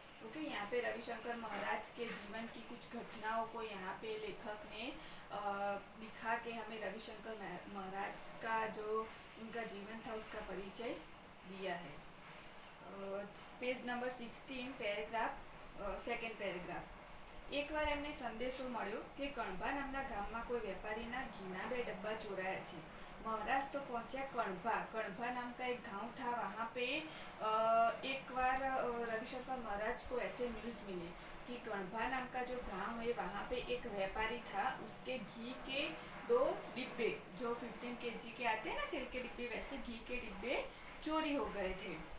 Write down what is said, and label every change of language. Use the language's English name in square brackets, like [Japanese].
[Hindi] Okay, यहाँ पे रविशंकर महाराज के जीवन की कुछ घटनाओं को यहाँ पे लेखक ने दिखा के हमें रविशंकर महाराज का जो उनका जीवन था उसका परिचय दिया है। Page number 16 paragraph second paragraph. [Gujarati] એકવાર એમને સંદેશો મળ્યો કે કણભા નામના ગામમાં કોઈ વેપારીના ઘીના 2 डब्बा ચોરાયા છે। [Hindi] महाराज तो पहुंचा कणभा। कणभा नाम का एक गांव था। वहाँ पे एक बार रविशंकर महाराज को ऐसे न्यूज़ मिले कि कणभा नाम का जो गांव है वहाँ पे एक व्यापारी था, उसके घी के 2 डिब्बे जो 15 kg के आते हैं ना, तेल के डिब्बे, वैसे घी के डिब्बे चोरी हो गए थे।